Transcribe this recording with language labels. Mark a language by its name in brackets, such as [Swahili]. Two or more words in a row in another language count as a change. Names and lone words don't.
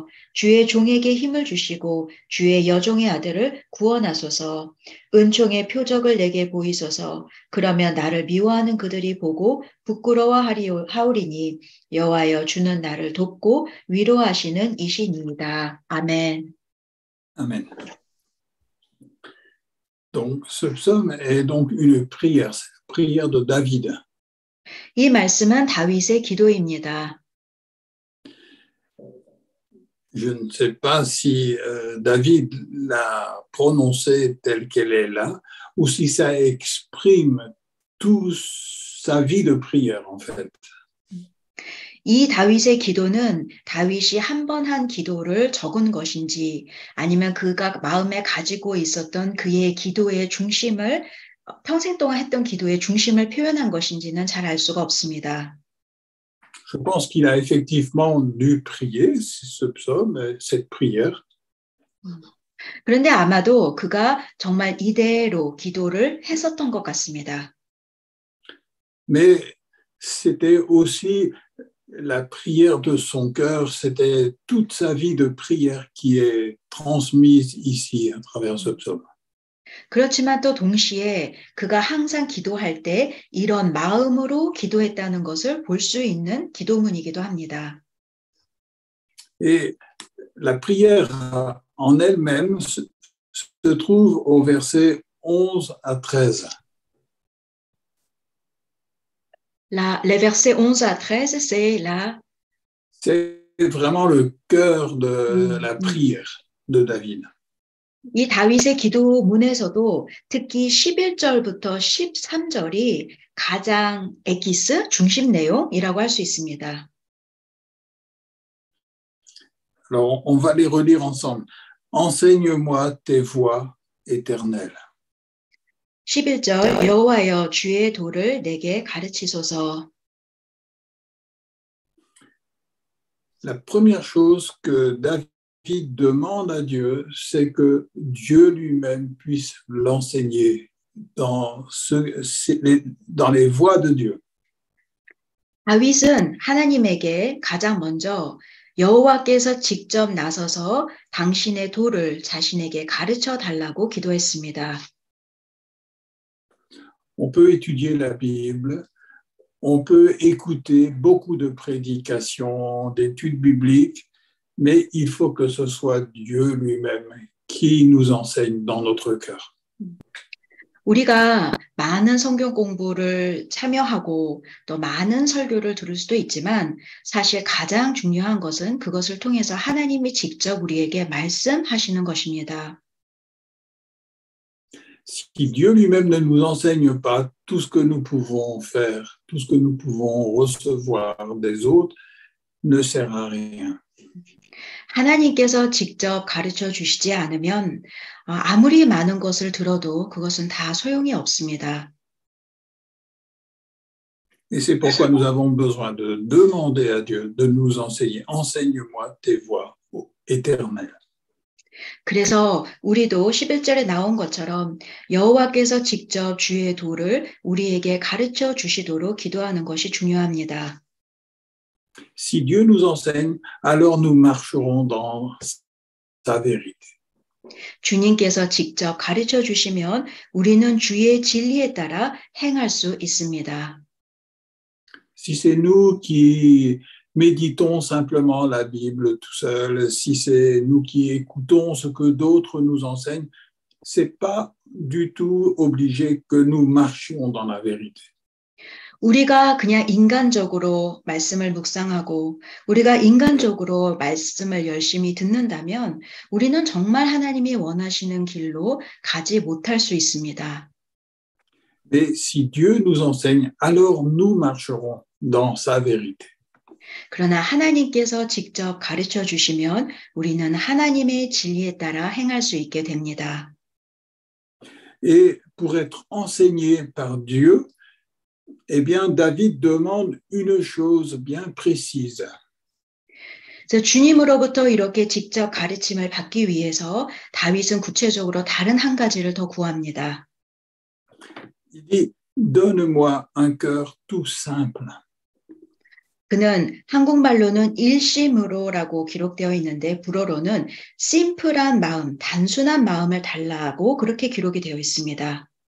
[Korean] 주의 종에게 힘을 주시고 주의 여종의 아들을 구원하소서. 은총의 표적을 내게 보이소서. 그러면 나를 미워하는 그들이 보고 부끄러워하오리니 여호와여 주는 나를 돕고 위로하시는 이시니이다. 아멘. [French] Amen. Donc, ce psaume est donc une prière, prière de David. [Korean] 이 말씀은 다윗의 기도입니다. [French] Je ne sais pas si David l'a prononcée telle qu'elle est là, ou si ça exprime toute sa vie de prière, en fait. [Korean] 이 다윗의 기도는 다윗이 한 번 한 기도를 적은 것인지 아니면 그가 마음에 가지고 있었던 그의 기도의 중심을 평생 동안 했던 기도의 중심을 표현한 것인지는 잘 알 수가 없습니다. [French] Je pense qu'il a effectivement dû prier ce psaume, cette prière. [Korean] 그런데 아마도 그가 정말 이대로 기도를 했었던 것 같습니다. [French] Mais c'était aussi la prière de son cœur, c'était toute sa vie de prière qui est transmise ici à travers ce psaume. [Korean] 그렇지만 또 동시에 그가 항상 기도할 때 이런 마음으로 기도했다는 것을 볼 수 있는 기도문이기도 합니다. [French] Et la prière en elle-même se trouve au verset 11 à 13. Les versets 11 à 13, C'est vraiment le cœur de la prière de David. [Korean] 이 다윗의 기도문에서도 특히 11절부터 13절이 가장 에키스, 중심 내용이라고 할 수 있습니다. [French] Alors, on va les relire ensemble. Enseigne-moi tes voies éternelles. [Korean] 11절 여호와여 주의 도를 내게 가르치소서. [French] La première chose que David demande à Dieu, c'est que Dieu lui-même puisse l'enseigner dans les voies de Dieu. [Korean] 다윗은 하나님에게 가장 먼저 여호와께서 직접 나서서 당신의 도를 자신에게 가르쳐 달라고 기도했습니다. [French] On peut étudier la Bible, on peut écouter beaucoup de prédications, d'études bibliques, mais il faut que ce soit Dieu lui-même qui nous enseigne dans notre cœur. [Korean] 우리가 많은 성경 공부를 참여하고 또 많은 설교를 들을 수도 있지만 사실 가장 중요한 것은 그것을 통해서 하나님이 직접 우리에게 말씀하시는 것입니다. [French] Si Dieu lui-même ne nous enseigne pas tout ce que nous pouvons faire, tout ce que nous pouvons recevoir des autres, ne sert à rien. [Korean] 하나님께서 직접 가르쳐 주시지 않으면 아무리 많은 것을 들어도 그것은 다 소용이 없습니다. [French] Et c'est pourquoi nous avons besoin de demander à Dieu de nous enseigner. Enseigne-moi tes voies éternelles. [Korean] 그래서 우리도 11절에 나온 것처럼 여호와께서 직접 주의 도를 우리에게 가르쳐 주시도록 기도하는 것이 중요합니다. [French] Si Dieu nous enseigne, alors nous marcherons dans sa vérité. [Korean] 주님께서 직접 가르쳐 주시면 우리는 주의 진리에 따라 행할 수 있습니다. [French] Si c'est nous qui méditons simplement la Bible tout seul, si c'est nous qui écoutons ce que d'autres nous enseignent, c'est pas du tout obligé que nous marchions dans la vérité. [Korean] 우리가 그냥 인간적으로 말씀을 묵상하고 우리가 인간적으로 말씀을 열심히 듣는다면 우리는 정말 하나님이 원하시는 길로 가지 못할 수 있습니다. [French] Mais si Dieu nous enseigne, alors nous marcherons dans sa vérité. [Korean] 그러나 하나님께서 직접 가르쳐 주시면 우리는 하나님의 진리에 따라 행할 수 있게 됩니다. [French] Et pour être enseigné par Dieu, eh bien, David demande une chose bien précise. [Korean] 그래서 주님으로부터 이렇게 직접 가르침을 받기 위해서 다윗은 구체적으로 다른 한 가지를 더 구합니다. [French] Il dit, donne-moi un cœur tout simple. [Korean] 그는 한국말로는 일심으로라고 기록되어 있는데 불어로는 심플한 마음, 단순한 마음을 달라고 그렇게 기록이 되어 있습니다.